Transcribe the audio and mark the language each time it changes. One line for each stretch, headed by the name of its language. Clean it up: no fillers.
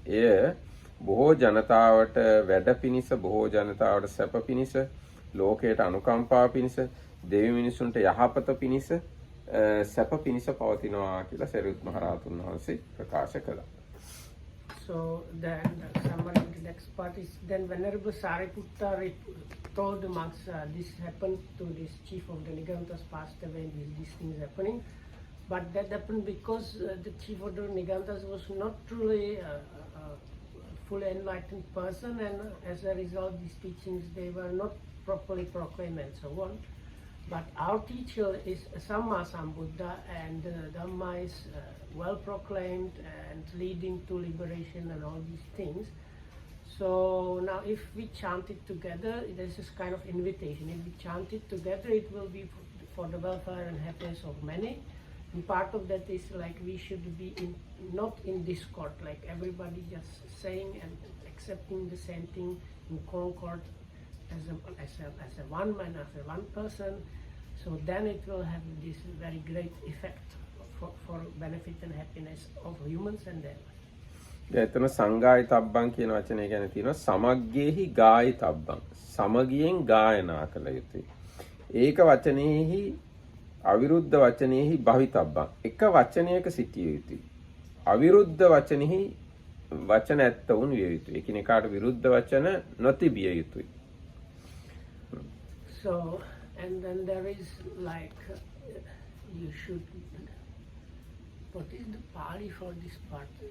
Sinhala: එය බොහෝ ජනතාවට වැඩ පිණිස, බොහෝ ජනතාවට සැප පිණිස, ලෝකයට අනුකම්පා පිණිස, දෙවි මිනිසුන්ට යහපත පිණිස, සැප පිණිස පවතිනවා කියලා සරියුත් මහ රහතුන් වහන්සේ ප්‍රකාශ කළා.
English: So then summary, the next part is then Venerable Sariputta told the monks this happened to this chief of the Nigantas passed away, these things happening. But that happened because the chief of the Nigantas was not truly a fully enlightened person, and as a result these teachings, they were not properly proclaimed and so on. But our teacher is Samma Sambuddha, and Dhamma is well proclaimed and leading to liberation and all these things. So now if we chant it together, this is kind of invitation. If we chant it together, it will be for the welfare and happiness of many. And part of that is like we should be not in discord, like everybody just saying and accepting the same thing in concord as a one man, as a one person. So then it will have this very great effect for benefit and happiness of humans and them.
Sinhala: එතන සංගායිතබ්බං කියන වචනේ ගැන තියෙනවා
Pali: සමග්ගේහි ගායිතබ්බං.
Sinhala: සමගියෙන් ගායනා කළ යුතුයි.
Pali: ඒක වචනේහි අවිරුද්ධ වචනේහි භවිතබ්බං.
Sinhala: එක වචනයක සිටිය යුතුයි. අවිරුද්ධ වචනේහි වචන ඇත්ත වුන් විය යුතුයි. එකිනෙකාට විරුද්ධ වචන නොතිබිය යුතුයි.
English: So, and then there is like, you should, what is the Pali for this part?